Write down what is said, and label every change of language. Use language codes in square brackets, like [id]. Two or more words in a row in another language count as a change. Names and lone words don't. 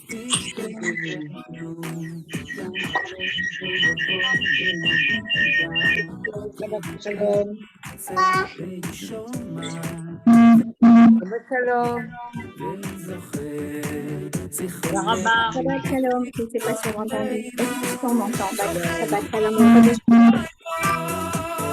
[he] שבת שלום. שבת שלום. שבת שלום. [fr] Je ne sais pas si on m'entend. Est-ce qu'on m'entend? [he] שבת שלום וחודש טוב.